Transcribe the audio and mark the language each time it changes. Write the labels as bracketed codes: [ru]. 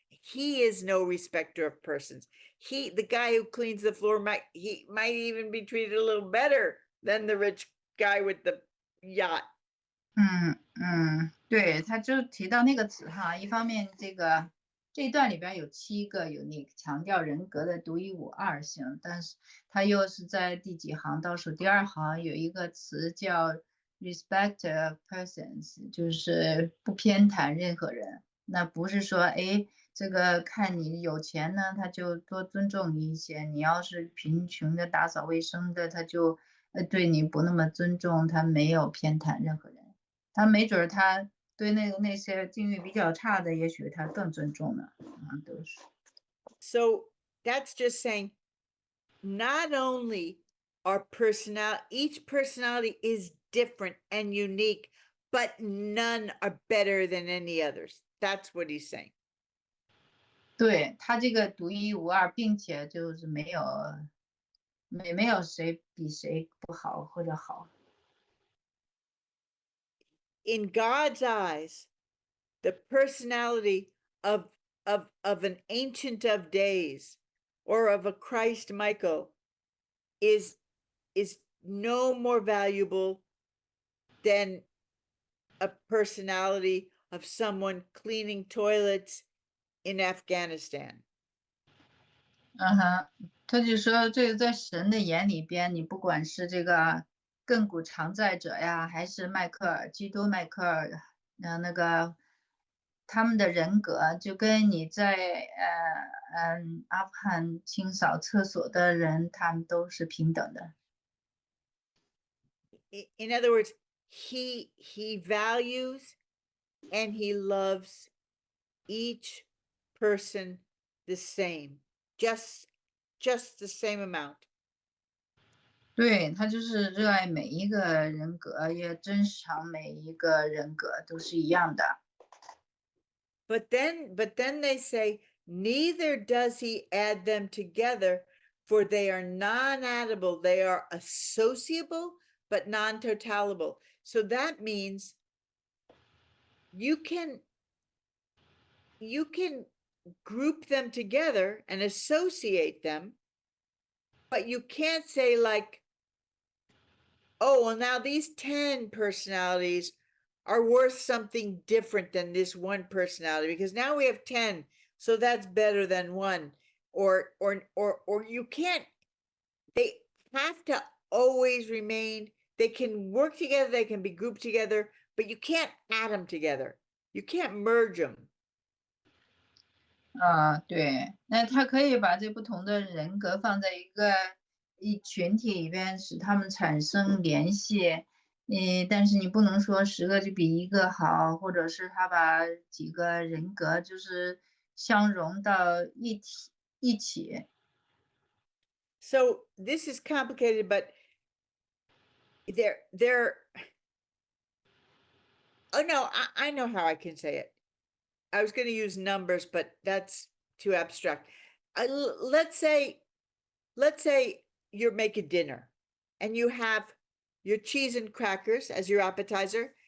[en] he is no respecter of persons. The guy who cleans the floor might even be treated a little better than the rich guy with the yacht. [zh] 对，他就提到那个词哈，一方面这一段里边有7个 unique 强调人格的独一无二性，但是他又是在第几行倒数第2行有一个词叫 [en] respect of persons， [zh] 就是不偏袒任何人。那不是说这个看你有钱呢，他就多尊重你一些；你要是贫穷的打扫卫生的，他就对你不那么尊重，他没有偏袒任何人。他没准他对那些境遇比较差的，也许他更尊重呢。都是。 [en] So that's just saying, not only are each personality is different and unique, but none are better than any others. That's what he's saying. [zh] 对，他这个独一无二，并且就是没有谁比谁不好或者好。 [en] In God's eyes, the personality of an Ancient of Days or of a Christ Michael is no more valuable than a personality of someone cleaning toilets in Afghanistan. [zh] 他就说这个在神的眼里边，你不管是这个亘古常在者呀，还是基督迈克尔，那个他们的人格就跟你在阿富汗清扫厕所的人，他们都是平等的。 [en] In other words, he values and he loves each person the same, just the same amount. [zh] 对，他就是热爱每一个人格，也珍藏每一个人格都是一样的。 [en] But then they say, neither does he add them together, for they are non-addable. They are associable, but non-totalable. So that means you can group them together and associate them, but you can't say like, oh, well, now these 10 personalities are worth something different than this one personality, because now we have 10, so that's better than one. Or you can't, they have to always remain, they can work together, they can be grouped together, but you can't add them together. You can't merge them. [zh] 对，那他可以把这不同的人格放在一群体里边，使他们产生联系。但是你不能说10个就比1个好，或者是他把几个人格就是相融到一起。 [en] So this is complicated, but they're oh no, I know how I can say it. I was going to use numbers, but that's too abstract. Let's say you're making dinner and you have your cheese and crackers as your appetizer.